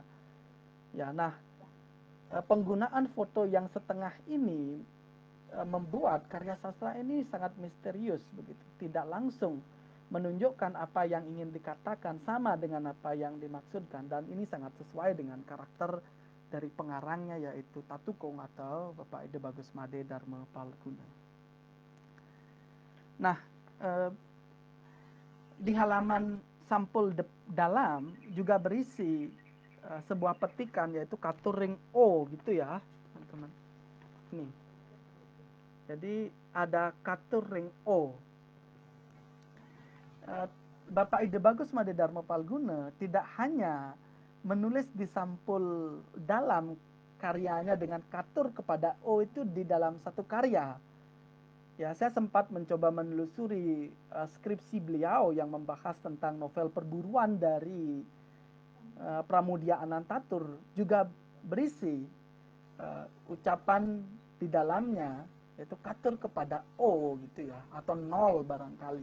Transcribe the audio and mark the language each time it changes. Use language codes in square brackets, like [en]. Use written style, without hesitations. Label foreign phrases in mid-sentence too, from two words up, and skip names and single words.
[id] Ya, nah, penggunaan foto yang setengah ini membuat karya sastra ini sangat misterius begitu, tidak langsung menunjukkan apa yang ingin dikatakan sama dengan apa yang dimaksudkan, dan ini sangat sesuai dengan karakter dari pengarangnya, yaitu Tatukung atau Bapak Ide Bagus Made Dharma Palguna. Nah, di halaman sampul dalam juga berisi sebuah petikan, yaitu [ban] katur ring [id] O gitu ya, teman-teman. Nih. Jadi ada [ban] katur ring [id] O. Bapak Ide Bagus Made Dharma Palguna tidak hanya menulis di sampul dalam karyanya dengan katur kepada O itu di dalam satu karya. Ya, saya sempat mencoba menelusuri skripsi beliau yang membahas tentang novel perburuan dari Pramudia Anantatur, juga berisi ucapan di dalamnya, yaitu katur kepada O gitu ya, atau nol barangkali.